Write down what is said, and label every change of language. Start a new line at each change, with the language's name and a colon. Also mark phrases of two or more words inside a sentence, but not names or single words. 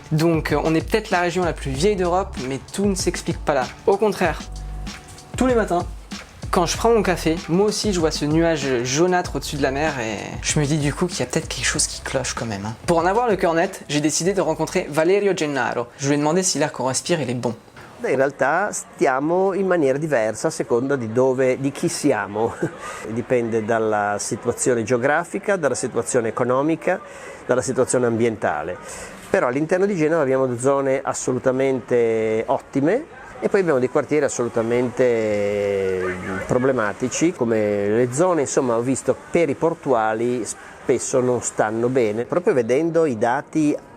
French: Donc on est peut-être la région la plus vieille d'Europe, mais tout ne s'explique pas là. Au contraire, tous les matins, quand je prends mon café, moi aussi je vois ce nuage jaunâtre au-dessus de la mer et je me dis du coup qu'il y a peut-être quelque chose qui cloche quand même. Hein. Pour en avoir le cœur net, j'ai décidé de rencontrer Valerio Gennaro. Je lui ai demandé si l'air qu'on respire il est bon.
Italian: In realtà stiamo in maniera diversa a seconda di chi siamo, dipende dalla situazione geografica, dalla situazione economica, dalla situazione ambientale. Però all'interno di Genova abbiamo zone assolutamente ottime e poi abbiamo dei quartieri assolutamente problematici, come le zone, insomma, ho visto periportuali spesso non stanno bene, proprio vedendo i dati